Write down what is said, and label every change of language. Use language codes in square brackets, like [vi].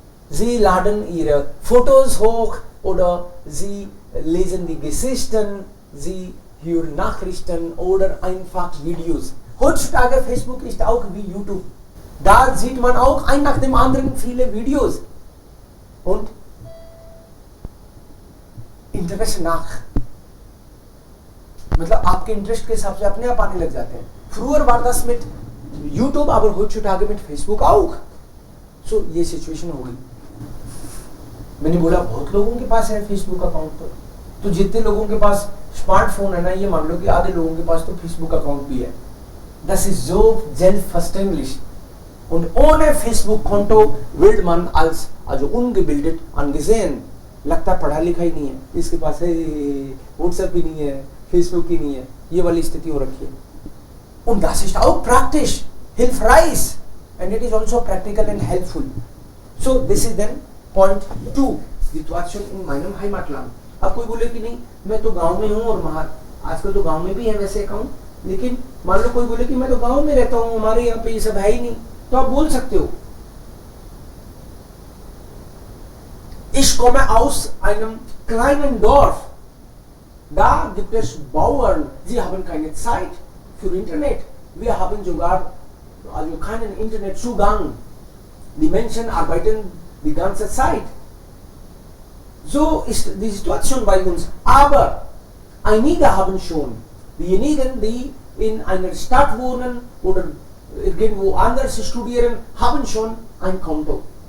[de] Sie laden ihre Fotos hoch oder sie lesen die Geschichten, sie hören Nachrichten oder einfach Videos. Heutzutage Facebook ist auch wie YouTube. Da sieht man auch ein nach dem anderen viele Videos. [hi] Und interest नाक मतलब आपके interest के हिसाब से अपने आप आने लग जाते हैं. [de] Früher war das mit YouTube, aber heutzutage mit Facebook auch. [hi] So ये सिचुएशन हो गई. मैंने बोला बहुत लोगों के पास है फेसबुक अकाउंट. तो जितने लोगों के पास स्मार्टफोन है ना, ये मान लो कि आधे लोगों के पास तो फेसबुक अकाउंट भी है. [de] Das ist so selbstverständlich. Und ohne Facebook-Konto wird man als also ungebildet angesehen. [hi] लगता पढ़ा लिखा ही नहीं है, इसके पास है व्हाट्सएप भी नहीं है, फेसबुक ही नहीं है, ये वाली स्थिति हो रखी है. [de] Und das ist auch praktisch, hilfreich, [en] and it is also practical and helpful. So this is then point 2, [de] Situation in meinem Heimatland. [hi] अब कोई बोले कि नहीं मैं तो गांव में हूँ और बाहर, आजकल तो गांव में भी है वैसे अकाउंट, लेकिन मान लो कोई बोले कि मैं तो गांव में रहता हूँ, हमारे यहाँ पे ये सब है ही नहीं, तो आप बोल सकते हो [de] Ich komme aus einem kleinen Dorf. Da gibt es Bauern, sie haben keine Zeit für Internet. Wir haben sogar also keinen Internetzugang. Die Menschen arbeiten die ganze Zeit. So ist die Situation bei uns. Aber einige haben schon. Diejenigen, die in einer Stadt wohnen oder irgendwo anders studieren, haben schon ein Konto.